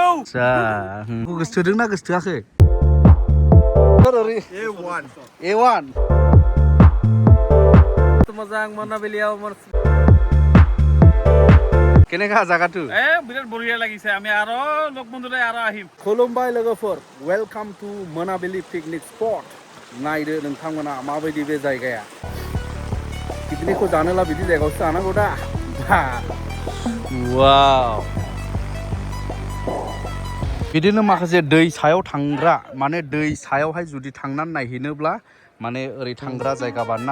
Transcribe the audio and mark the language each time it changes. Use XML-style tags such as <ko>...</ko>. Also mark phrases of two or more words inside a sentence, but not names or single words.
<brx>आदसा गोसोथोदोंना गोसोथोआखै A1 मोजां मोनाबिलियाव</brx> <as>কেনেকা জায়গাটো বিৰাট বঢ়িয়া লাগিছে আমি আৰু লগ বন্ধুলৈ আৰু আহিম</as> <brx>खुलुमबाय लोगोफोर</brx> <en>welcome to</en> <brx>मोनाबिलि</brx> <en>picnic spot</en> <brx>नायदो नोंथांमोना माबायदि बे जायगाया पिकनिकखौ जानोला बिदि जायगायावसो जानांगौ दा वाव बिदिनो माखासे दै सायाव थांग्रा माने दै सायावहाय जुदि थांनानै नायहैनोब्ला माने ओरै थांग्रा जायगा बानायना</brx>